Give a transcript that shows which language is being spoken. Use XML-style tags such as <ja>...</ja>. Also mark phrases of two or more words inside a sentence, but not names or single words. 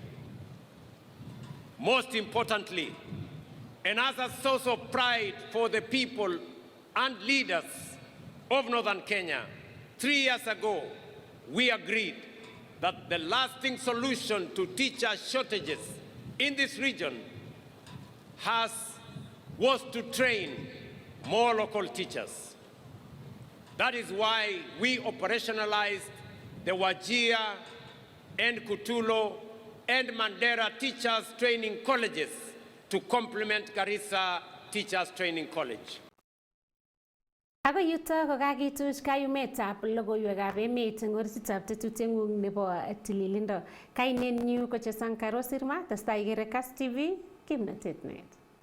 <en>Most importantly, and as a source of pride for the people and leaders of northern Kenya, 3 years ago, we agreed that the lasting solution to teacher shortages in this region was to train more local teachers. That is why we operationalized the Wajir and Kutulo and Mandera teachers training colleges to complement Garissa Teachers Training College.</en> <kln>Ako yuto kokakituch kayumetab logoiwekab emet eng orititab tetutieng'ung nebo tililindo. Kainenyu ko Sankaro Sirma, testai ikere Kass TV, kimnatet net.</kln>